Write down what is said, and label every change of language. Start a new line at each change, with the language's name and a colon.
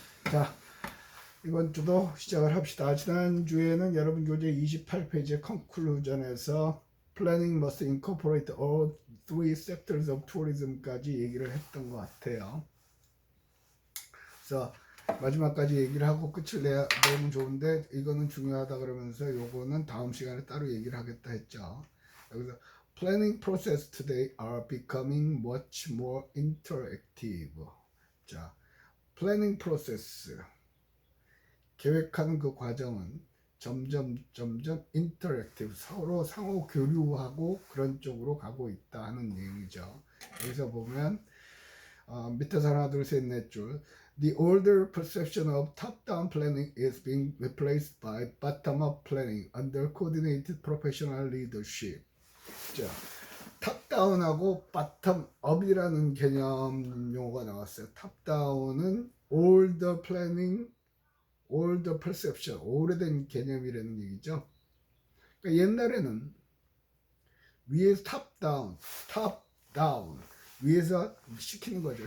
Korean: 자, 이번 주도 시작을 합시다. 지난주에는 여러분 교재 28페이지 컨클루전에서
English: Planning must incorporate all three sectors of tourism
Korean: 까지 얘기를 했던 것 같아요. 그래서 마지막까지 얘기를 하고 끝을 내면 좋은데 이거는 중요하다 그러면서 요거는 다음 시간에 따로 얘기를 하겠다 했죠. 여기서
English: Planning process today are becoming much more interactive.
Korean: 자, Planning process, 계획하는 그 과정은 점점 interactive, 서로 상호 교류하고 그런 쪽으로 가고 있다 하는 얘기죠. 여기서 보면 밑에서 하나 둘 셋 넷 줄
English: The older perception of top-down planning is being replaced by bottom-up planning under coordinated professional leadership.
Korean: 자, 탑다운하고 bottom-up이라는 개념 용어가 나왔어요. 탑다운은 older planning, older perception, 오래된 개념이라는 얘기죠. 그러니까 옛날에는 위에서 탑다운, 위에서 시키는 거죠.